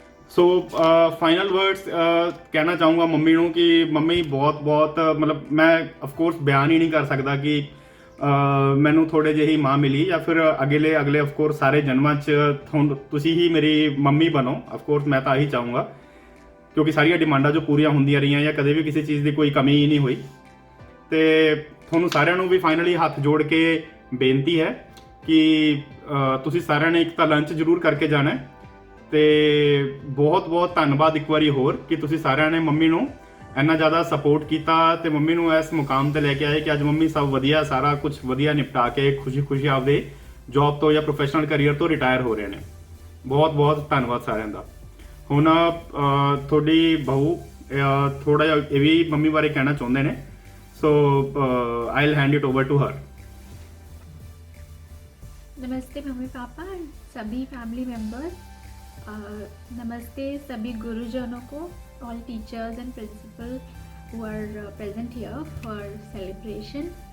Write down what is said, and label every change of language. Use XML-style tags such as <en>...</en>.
<hi>So final words कहना चाहूँगा mummy ਨੂੰ कि मम्मी बहुत बहुत मतलब मैं ऑफ कोर्स बयान ही नहीं कर सकता कि</hi> <pa>ਮੈਨੂੰ ਥੋੜੇ ਜਿਹੀ ਮਾਂ ਮਿਲੀ ਜਾਂ ਫਿਰ ਅਗਲੇ ਆਫ ਕੋਰਸ ਸਾਰੇ ਜਨਮਾਂ 'ਚ ਤੁਸੀਂ ਹੀ ਮੇਰੀ ਮੰਮੀ ਬਣੋ। ਆਫ ਕੋਰਸ ਮੈਂ ਤਾਂ ਇਹੀ ਚਾਹੂੰਗਾ, ਕਿਉਂਕਿ ਸਾਰੀਆਂ ਡਿਮਾਂਡਾਂ ਜੋ ਪੂਰੀਆਂ ਹੁੰਦੀਆਂ ਰਹੀਆਂ ਜਾਂ ਕਦੇ ਵੀ ਕਿਸੇ ਚੀਜ਼ ਦੀ ਕੋਈ ਕਮੀ ਹੀ ਨਹੀਂ ਹੋਈ। ਤੇ ਤੁਹਾਨੂੰ ਸਾਰਿਆਂ ਨੂੰ ਵੀ ਫਾਈਨਲੀ ਹੱਥ ਜੋੜ ਕੇ ਬੇਨਤੀ ਹੈ ਕਿ ਤੁਸੀਂ ਸਾਰਿਆਂ ਨੇ ਇੱਕ ਤਾਂ ਲੰਚ ਜ਼ਰੂਰ ਕਰਕੇ ਜਾਣਾ ਹੈ। ਤੇ ਬਹੁਤ ਬਹੁਤ ਧੰਨਵਾਦ ਇੱਕ ਵਾਰੀ ਹੋਰ ਕਿ ਤੁਸੀਂ ਸਾਰਿਆਂ ਨੇ ਮੰਮੀ ਨੂੰ ਇੰਨਾ ਜ਼ਿਆਦਾ ਸਪੋਰਟ ਕੀਤਾ ਤੇ ਮੰਮੀ ਨੂੰ ਇਸ ਮੁਕਾਮ ਤੇ ਲੈ ਕੇ ਆਏ ਕਿ ਅੱਜ ਮੰਮੀ ਸਭ ਵਧੀਆ, ਸਾਰਾ ਕੁਝ ਵਧੀਆ ਨਿਪਟਾ ਕੇ ਖੁਸ਼ੀ ਆਪਦੇ ਜੌਬ ਤੋਂ ਜਾਂ ਪ੍ਰੋਫੈਸ਼ਨਲ ਕੈਰੀਅਰ ਤੋਂ ਰਿਟਾਇਰ ਹੋ ਰਹੇ ਨੇ। ਬਹੁਤ ਬਹੁਤ ਧੰਨਵਾਦ ਸਾਰਿਆਂ ਦਾ। ਹੁਣ ਤੁਹਾਡੀ ਬਹੂ ਥੋੜਾ ਜਿਹਾ ਇਹ ਵੀ ਮੰਮੀ ਬਾਰੇ ਕਹਿਣਾ ਚਾਹੁੰਦੇ ਨੇ,</pa> <en>So I will hand it over to her.</en> <hi>नमस्ते मम्मी पापा एंड सभी फैमिली मेम्बर्स, नमस्ते सभी गुरुजनों को, all teachers and principal</hi> <en>who are present here for celebration.</en>